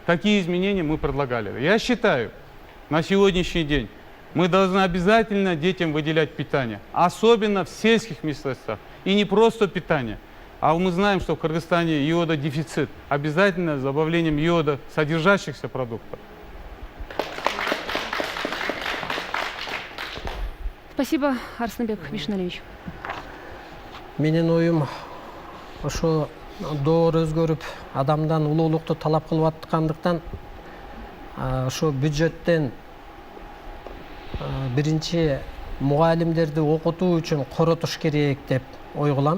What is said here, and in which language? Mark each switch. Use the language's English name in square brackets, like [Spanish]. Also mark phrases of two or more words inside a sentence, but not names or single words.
[Russian] Такие изменения мы предлагали. Я считаю, на сегодняшний день мы должны обязательно детям выделять питание, особенно в сельских местностях. И не просто питание, а мы знаем, что в Кыргызстане йододефицит. Обязательно с добавлением йода содержащихся продуктов. Спасибо, Арсенбек Вишналевич. [Kyrgyz] Менин оюм ошо доор өзгөрүп адамдан улуулукту талап кылып аткандыктан ошо бюджеттен биринчи мугалимдерди окутуу үчүн коротуш керек деп ой кылам.